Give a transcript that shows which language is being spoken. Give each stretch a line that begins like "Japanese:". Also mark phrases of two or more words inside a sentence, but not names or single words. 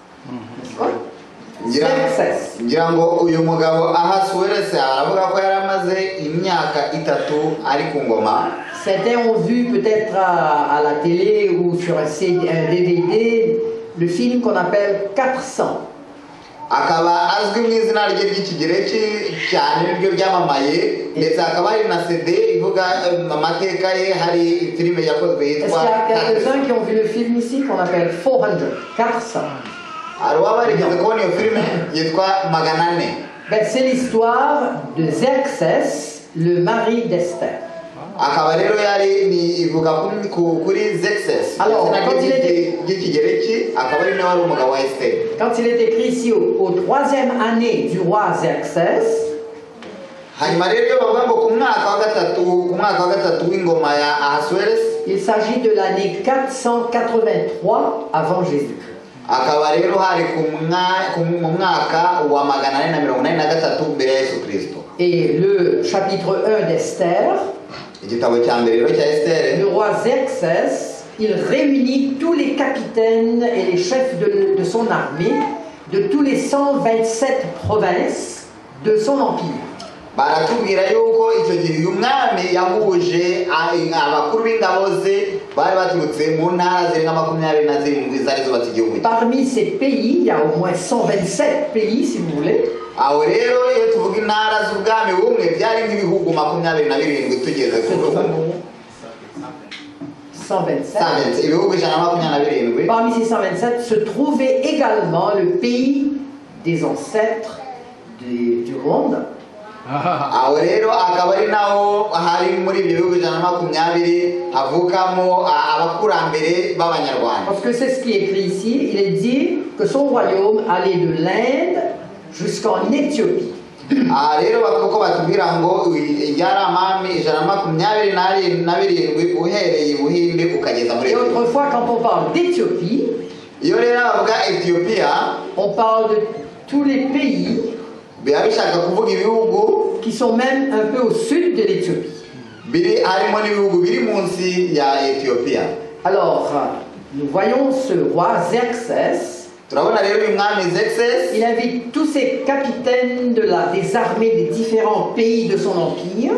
French: Certains ont vu peut-être à la télé ou sur un DVD le film qu'on appelle 400.
Kinyarwanda: akaba azwi mu izina ry'ikigereki cyane nibyo byamamaye, ndetse akaba ari na CD ivuga amateka ye, hari filime yakozwe yitwa.
French: Est-ce qu'il y a quelques-uns qui ont vu le film ici qu'on appelle 400?
Kinyarwanda: Alors abarigeze kubona iyo filime yitwa 400.
French: Ben, c'est l'histoire de Xerxès, le mari d'Esther.
Kinyarwanda: Akaba rero yari ni ivuga kuri Xerxès.
French: Alors, quand il était quand il est écrit ici au 3e année du roi Xerxès, il s'agit de l'année 483 avant Jésus-Christ. Et le chapitre 1 d'Esther, le roi Xerxès, il réunit tous les capitaines et les chefs de son armée de tous les 127 provinces de son empire.
Kinyarwanda: baratubwira yuko icyo gihe uyu mwami yahuje abakuru b'ingabo ze bari baturutse mu ntara zirenga 27 zari zubatse igihugu.
French: Parmi ces pays, il y a au moins 127 pays si vous voulez.
Kinyarwanda: aho rero iyo tuvuga intara z'ubwami bumwe byari nk'ibihugu 27 tugeze ku 127.
French: Parmi ces 127 se trouvait également le pays des ancêtres du monde.
Kinyarwanda: aho rero akaba ari naho hari muri ibyo bihugu 120 havukamo abakurambere b'abanyarwanda.
French: Parce que c'est ce qui est écrit ici, il est dit que son royaume allait de l'Inde jusqu'en Éthiopie.
Kinyarwanda: rero bakoko batubwira ngo yari amami 127 uhereye Buhinde ukageza muri.
French: Et autrefois quand on parle d'Éthiopie,
Kinyarwanda: iyo rero bavuga Ethiopia,
French: on parle de tous les pays qui sont même un peu au sud de l'Éthiopie. Alors, nous voyons ce roi Xerxès Il invite tous ces capitaines des armées des différents pays de son empire.